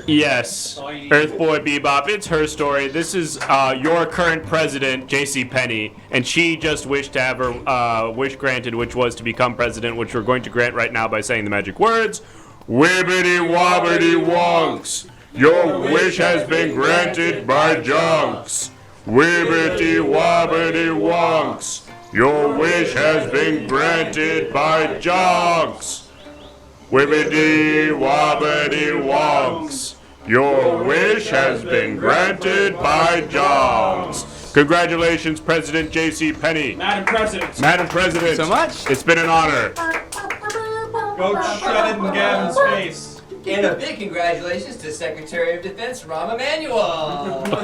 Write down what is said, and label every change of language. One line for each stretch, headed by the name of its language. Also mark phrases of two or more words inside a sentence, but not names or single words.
English: Yes, Earthboy Bebop, it's her story. This is your current president, JCPenney, and she just wished to have her wish granted, which was to become president, which we're going to grant right now by saying the magic words. Wibbity wobbity wonks, your wish has been granted by Jonks. Wibbity wobbity wonks, your wish has been granted by Jonks. Wibbity wobbity wonks. Your wish has been granted by Jonks. Congratulations, President J.C. Penney. Madam President. Madam President. So much. It's been an honor. Go shut it in Gavin's face. And a big congratulations to Secretary of Defense Rahm Emanuel.